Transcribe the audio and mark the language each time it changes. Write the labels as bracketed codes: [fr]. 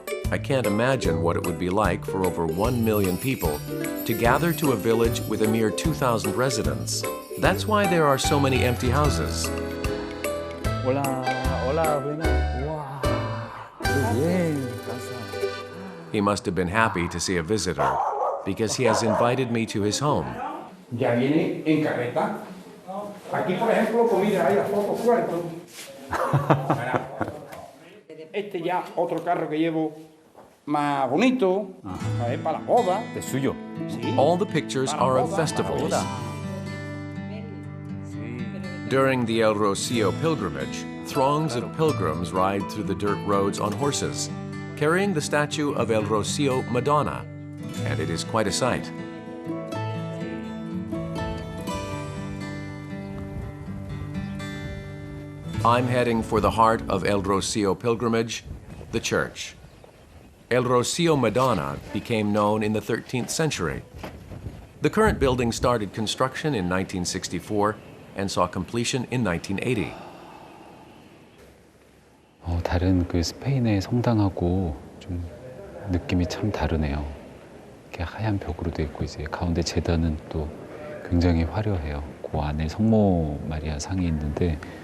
[en] I can't imagine what it would be like for over 1 million people to gather to a village with a mere 2,000 residents. That's why there are so many empty houses. [es] Hola, buenas. Wow. Muy bien. [en] He must have been happy to see a visitor because he has invited me to his home. [es] Ya viene en carreta. Aquí, por ejemplo, pues mira, hay la foto Cuerpo. Este ya otro carro que llevo más bonito, para la boda. Es suyo. Sí. [en] All the pictures are of festivals. During the El Rocio pilgrimage, throngs of pilgrims ride through the dirt roads on horses, carrying the statue of El Rocio Madonna, and it is quite a sight. I'm heading for the heart of El Rocio pilgrimage, the church. El Rocio Madonna became known in the 13th century. The current building started construction in 1964 and saw completion in 1980. [ko] 다른 그 스페인의 성당하고 좀 느낌이 참 다르네요. 이렇게 하얀 벽으로 돼 있고 이제 가운데 제단은 또 굉장히 화려해요. 그 안에 성모 마리아 상이 있는데